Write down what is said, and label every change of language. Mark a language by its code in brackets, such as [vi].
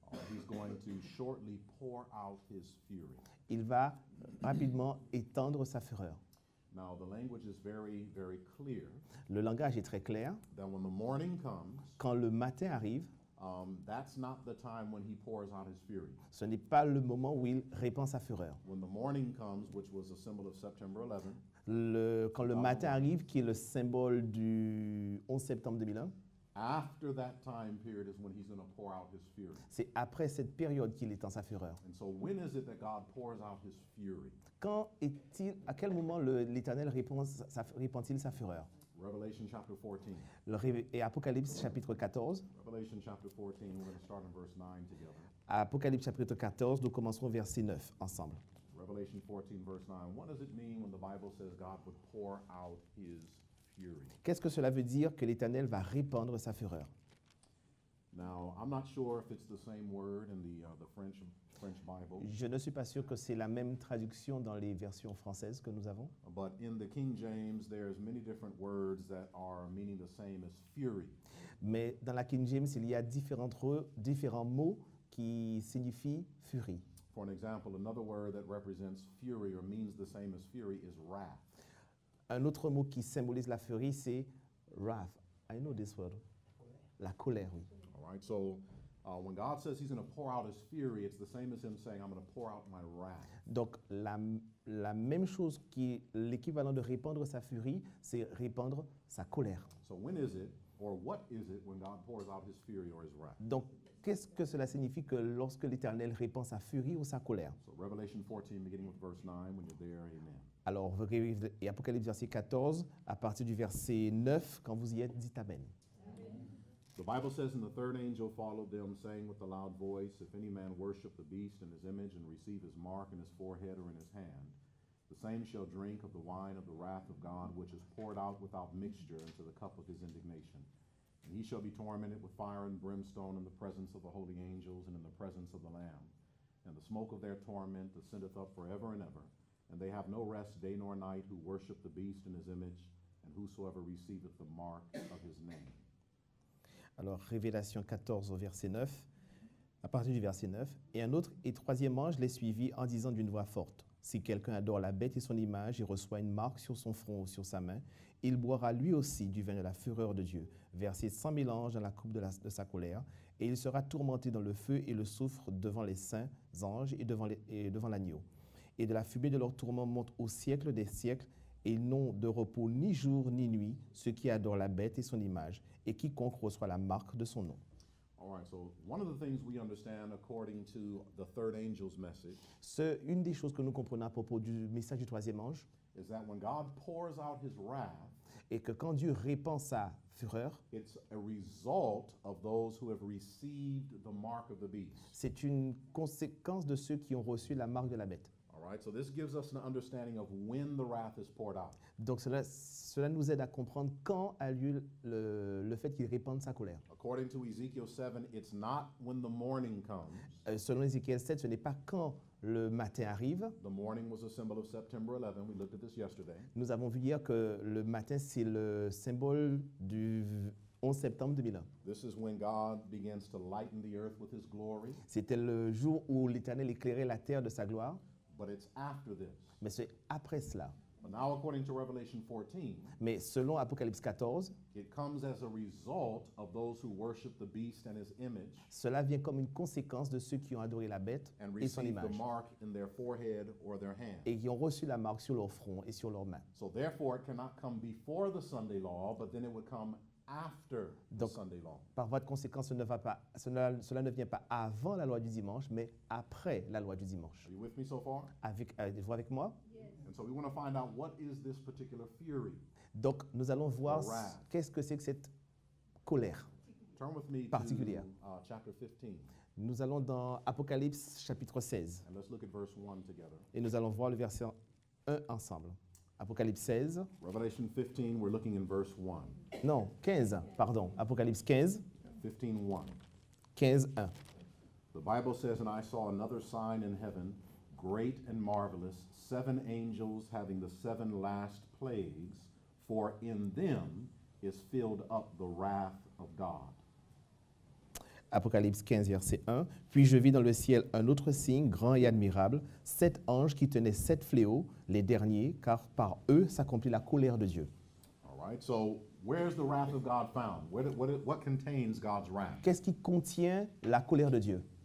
[en] He's going to shortly pour out his fury. [fr] Il va rapidement étendre sa fureur. [en] Now the language is very, very clear. [fr] Le langage est très clair. [en] That when the morning comes, [fr] quand le matin arrive, [en] that's not the time when he pours out his fury. [fr] Ce n'est pas le moment où il répand sa fureur. [en] When the morning comes, which was a symbol of September 11, [fr] quand le matin arrive, qui est le symbole du 11 septembre 2001, [en] after that time period is when he's going to pour out his fury. [fr] C'est après cette période qu'il étend sa fureur. [en] And so when is it that God pours out his fury? [fr] À quel moment l'Éternel répand-il sa fureur? [en] Revelation chapter 14. [fr] Et Apocalypse chapitre 14. [en] Revelation chapter 14, we're going to start in verse 9 together. [fr] Apocalypse chapitre 14, nous commencerons verset 9 ensemble. [en] Revelation 14 verse 9. What does it mean when the Bible says God would pour out his fury? [fr] Qu'est-ce que cela veut dire que l'Éternel va répandre sa fureur? [en] Now, I'm not sure if it's the same word in the French Bible. [fr] Je ne suis pas sûr que c'est la même traduction dans les versions françaises que nous avons. [en] But in the King James, there's many different words that are meaning the same as fury. [fr] Mais dans la King James, il y a différents mots qui signifient furie. [en] For an example, another word that represents fury or means the same as fury is wrath. [fr] Un autre mot qui symbolise la furie, c'est wrath. [en] I know this word. [fr] La colère, oui. [en] All right, so when God says he's going to pour out his fury, it's the same as him saying, I'm going to pour out my wrath. [fr] Donc, la même chose qui est l'équivalent de répandre sa furie, c'est répandre sa colère. [en] So when is it, or what is it, when God pours out his fury or his wrath? [fr] Donc, qu'est-ce que cela signifie que lorsque l'Éternel répand sa furie ou sa colère? [en] So Revelation 14, beginning with verse 9, when you're there, amen. [fr] Alors, et Apocalypse verset 14, à partir du verset 9, quand vous y êtes, dites Amen. [en] The Bible says, and the third angel followed them, saying with a loud voice, if any man worship the beast and his image and receive his mark in his forehead or in his hand, the same shall drink of the wine of the wrath of God, which is poured out without mixture into the cup of his indignation. And he shall be tormented with fire and brimstone in the presence of the holy angels and in the presence of the Lamb. And the smoke of their torment ascendeth up forever and ever. And they have no rest day nor night who worship the beast in his image, and whosoever receiveth the mark of his name. [fr] Alors, Révélation 14 au verset 9, à partir du verset 9. Et un autre et troisième ange les suivit en disant d'une voix forte, si quelqu'un adore la bête et son image et reçoit une marque sur son front ou sur sa main, il boira lui aussi du vin de la fureur de Dieu, versé 100 000 anges dans la coupe de sa colère, et il sera tourmenté dans le feu et le soufre devant les saints anges et devant l'agneau. Et de la fumée de leur tourment monte au siècle des siècles, et ils n'ont de repos ni jour ni nuit, ceux qui adorent la bête et son image, et quiconque reçoit la marque de son nom. [en] All right, so one of the things we understand according to the third angel's message [fr] Une des choses que nous comprenons à propos du message du troisième ange, [en] is that when God pours out his wrath, [fr] est que quand Dieu répand sa fureur, [en] it's a result of those who have received the mark of the beast. [fr] c'est une conséquence de ceux qui ont reçu la marque de la bête. [en] All right, so this gives us an understanding of when the wrath is poured out. [fr] Donc cela nous aide à comprendre quand a lieu le fait qu'il répande sa colère. [en] According to Ezekiel 7, it's not when the morning comes. [fr] Selon Ézéchiel 7, ce n'est pas quand le matin arrive. [en] The morning was a symbol of September 11. We looked at this yesterday. [fr] Nous avons vu hier que le matin, c'est le symbole du 11 septembre 2001. [en] This is when God begins to lighten the earth with his glory. [fr] C'était le jour où l'Éternel éclairait la terre de sa gloire, [en] But it's after this. [fr] mais c'est après cela. [en] But now, according to Revelation 14, [fr] Mais selon Apocalypse 14, [en] it comes as a result of those who worship the beast and his image [fr] cela vient comme une conséquence de ceux qui ont adoré la bête [en] and [fr] et son [en] receive the [fr] image, [en] mark in their forehead or their hand. [fr] et qui ont reçu la marque sur leur front et sur leurs mains. [en] So therefore, it cannot come before the Sunday law, but then it would come after the [fr] Donc, [en] Sunday law. [fr] Par voie de conséquence, cela ne vient pas avant la loi du dimanche, mais après la loi du dimanche. [en] Are you with me so far? [fr] Êtes-vous avec moi? [en] And so we want to find out what is this particular fury. [fr] Donc, nous allons voir [en] Wrath. [fr] qu'est-ce que c'est que cette colère. [en] Turn with me to [fr] Particulière. [en] chapter 15, [fr] Nous allons dans Apocalypse chapitre 16 [en] and let's look at verse 1 together. [fr] et nous allons voir le verset 1 ensemble. Apocalypse 16, [en] Revelation 15, we're looking in verse 1. [fr] non, 15, pardon. Apocalypse 15, [en] 15:1. [fr] 15, 1. [en] The Bible says, and I saw another sign in heaven, great and marvelous, 7 angels having the 7 last plagues, for in them is filled up the wrath of God. [fr] Apocalypse 15, verset 1. Puis je vis dans le ciel un autre signe grand et admirable, 7 anges qui tenaient 7 fléaux, les derniers, car par eux s'accomplit la colère de Dieu. [en] All right, so where's the wrath of God found? What contains God's wrath? [fr] Qu'est-ce qui contient la colère de Dieu?